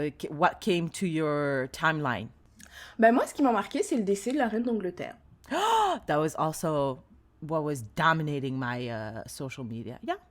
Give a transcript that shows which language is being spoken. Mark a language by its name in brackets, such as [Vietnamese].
[English] What came to your timeline? [French] Ben moi, ce qui m'a marqué, c'est le décès de la reine d'Angleterre. [English] That was also what was dominating my social media. Yeah,